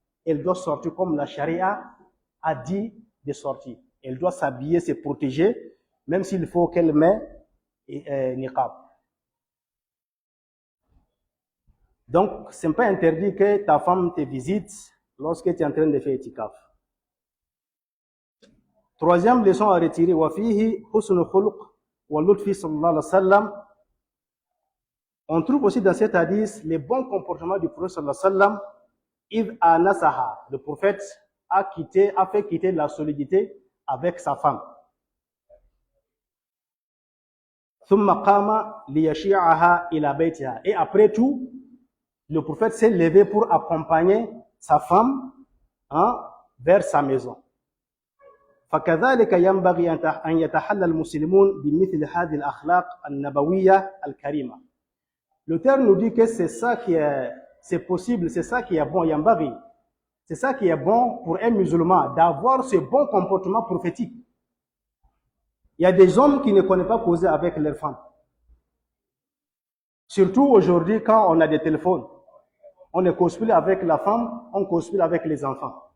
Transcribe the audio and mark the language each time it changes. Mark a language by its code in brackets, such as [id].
[fr] elle doit sortir comme la charia a dit de sortir. Elle doit s'habiller, se protéger, même s'il faut qu'elle mette niqab. Donc, ce n'est pas interdit que ta femme te visite lorsque tu es en train de faire itikaf. Troisième leçon à retirer, [ar] وَفِيهِ حُسْنُ خُلُقْ وَاللُّطْفِ صلى الله عليه وسلم. [fr] On trouve aussi dans cet hadith les bons comportements du prophète sallallahu alayhi wa sallam. [ar] إِذْ آنَسَهَا, [fr] le prophète a fait quitter la solidité avec sa femme. [ar] ثُمَّ قَامَ لِيَشِيعَهَا إِلَى بَيْتِهَا. [fr] Et après tout, le prophète s'est levé pour accompagner sa femme vers sa maison. [ar] فكذلك ينبغي أن يتحلى المسلمون بمثل هذه الأخلاق النبوية الكريمة. [fr] Le terme nous dit que c'est ça qui est, c'est possible, c'est ça qui est bon, yambaghi. C'est ça qui est bon pour un musulman, d'avoir ce bon comportement prophétique. Il y a des hommes qui ne connaissent pas causer avec leurs femmes. Surtout aujourd'hui, quand on a des téléphones, on ne cause plus avec la femme, on cause plus avec les enfants.